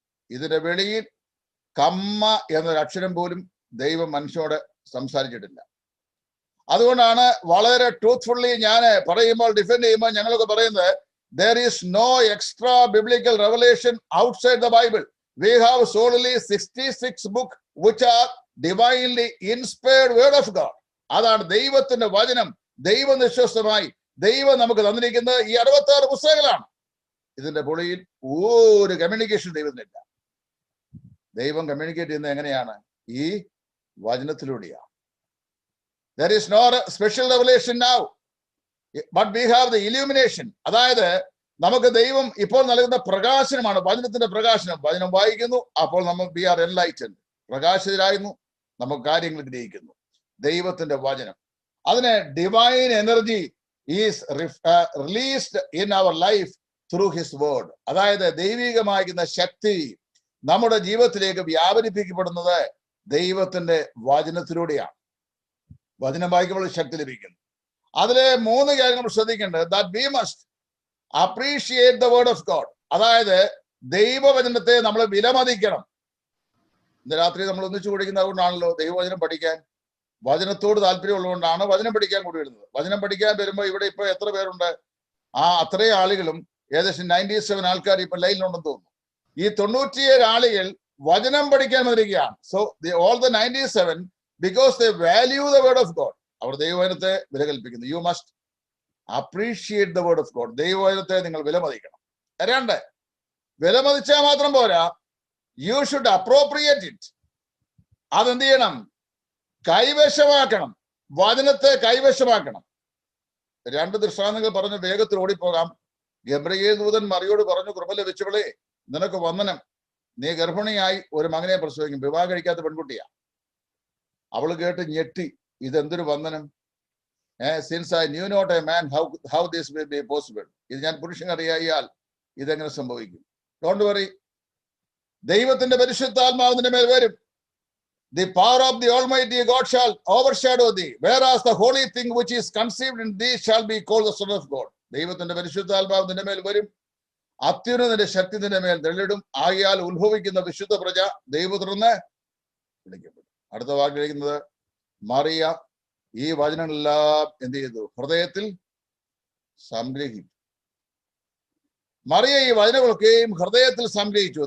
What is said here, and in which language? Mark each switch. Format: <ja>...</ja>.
<ml>ഇതിന്റെ വെളിയിൽ കമ്മ എന്നൊരു അക്ഷരം പോലും ദൈവം മനുഷ്യനോട് സംസാരിച്ചിട്ടില്ല. അതുകൊണ്ടാണ് വളരെ ട്രൂത്ത്ഫുള്ളി ഞാൻ പറയുമ്പോൾ, ഡിഫെൻഡ് ചെയ്യുമ്പോൾ ഞങ്ങളൊക്കെ പറയുന്നത്,</ml> <en>there is no extra biblical revelation outside the Bible. We have solely 66 books which are divinely inspired word of God.</en> <ml>അതാണ് ദൈവത്തിന്റെ വചനം. ദൈവനിശ്വസ്തമായി ദൈവം നമുക്ക് തന്നിരിക്കുന്നത് ഈ 66 പുസ്തകങ്ങളാണ്. ഇതിന്റെ പൊളിയിൽ ഒരു കമ്മ്യൂണിക്കേഷൻ ദൈവത്തിനില്ല. ദൈവം കമ്മ്യൂണിക്കേറ്റ് ചെയ്യുന്നത് എങ്ങനെയാണ്? ഈ വചനത്തിലൂടെയാണ്.</ml> <en>There is no special revelation now, but we have the illumination.</en> <ml>അതായത് നമുക്ക് ദൈവം ഇപ്പോൾ നൽകുന്ന പ്രകാശനമാണ് വചനത്തിന്റെ പ്രകാശനം. വചനം വായിക്കുന്നു, അപ്പോൾ നമ്മൾ</ml> <en>we are enlightened,</en> <ml>പ്രകാശിതരായിരുന്നു, നമുക്ക് കാര്യങ്ങൾ ഗ്രഹിക്കുന്നു. ദൈവത്തിന്റെ വചനം, അതിന്</ml> <en>Divine energy is released in our life through his word.</en> <ml>അതായത് ദൈവികമാകുന്ന ശക്തി നമ്മുടെ ജീവിതത്തിലേക്ക് വ്യാപരിപ്പിക്കപ്പെടുന്നത് ദൈവത്തിന്റെ വചനത്തിലൂടെയാണ്. വചനം വായിക്കുമ്പോൾ ശക്തി ലഭിക്കുന്നു. അതിലെ 3 കാര്യങ്ങൾ ശ്രദ്ധിക്കേണ്ടത്.</ml> <en>that we must appreciate the word of God.</en> <ml>അതായത് ദൈവവചനത്തെ നമ്മൾ വിലമതിക്കണം. ഇന്ന് രാത്രി നമ്മൾ ഒന്നിച്ചു കുടിക്കുന്നത് കൊണ്ടാണല്ലോ ദൈവവചനം പഠിക്കാൻ, വചനത്തോട് താല്പര്യമുള്ളതുകൊണ്ടാണ് വചനം പഠിക്കാൻ കൂടി വരുന്നത്. വചനം പഠിക്കാൻ വരുമ്പോൾ ഇവിടെ ഇപ്പൊ എത്ര പേരുണ്ട്? അത്രയും ആളുകളും ഏകദേശം 97 ആൾക്കാർ ഇപ്പൊ ലൈനിലുണ്ടെന്ന് തോന്നുന്നു. ഈ 97 ആളുകൾ വചനം പഠിക്കാൻ വരികയാണ്.</ml> <en>So all the 97 because they value the word of God.</en> <ml>അവർ ദൈവവചനത്തെ വില കൽപ്പിക്കുന്നു.</ml> <en>You must appreciate the word of God.</en> <ml>ദൈവവചനത്തെ നിങ്ങൾ വിലമതിക്കണം. 2, വിലമതിച്ചാൽ മാത്രം പോരാ,</ml> <en>You should appropriate it.</en> <ml>അതെന്ത് ചെയ്യണം? കൈവശമാക്കണം. വചനത്തെ കൈവശമാക്കണം. 2 ദൃഷ്ടാന്തങ്ങൾ പറഞ്ഞ് വേഗത്തിൽ ഓടിപ്പോകാം. ഗബ്രിയേൽ ദൂതൻ മറിയോട് പറഞ്ഞു, കൃപ ലഭിച്ചവളെ നിനക്ക് വന്ദനം, നീ ഗർഭിണിയായി ഒരു മകനെ പ്രസവിക്കും. വിവാഹം കഴിക്കാത്ത പെൺകുട്ടിയാ. അവള് കേട്ട് ഞെട്ടി, ഇതെന്തൊരു വന്ദനം.</ml> <en>Since I knew not a man how this will be possible.</en> <ml>ഇത് ഞാൻ പുരുഷൻ അറിയാൽ ഇതെങ്ങനെ സംഭവിക്കും?</ml> <en>don't worry,</en> <ml>ദൈവത്തിന്റെ പരിശുദ്ധാത്മാവിന്റെ മേൽ വരും.</ml> <en>The power of the Almighty God shall overshadow thee, whereas the holy thing which is conceived in thee shall be called the Son of God.</en> <ml>ദൈവത്തിന്റെ പരിശുദ്ധാത്മാവിന്റെ മേൽ വരും, അത്യുന്നതന്റെ ശക്തി നിന്റെ മേൽ തെളിടും. ആകയാൽ ഉത്ഭവിക്കുന്ന വിശുദ്ധ പ്രജ ദൈവപുത്രന് വിളിക്കപ്പെടും. അടുത്ത വാക്ക് കഴിക്കുന്നത്, മറിയ ഈ വചനങ്ങളെല്ലാം എന്ത് ചെയ്തു? ഹൃദയത്തിൽ സംഗ്രഹിച്ചു. മറിയ ഈ വചനങ്ങളൊക്കെയും ഹൃദയത്തിൽ സംഗ്രഹിച്ചു.</ml>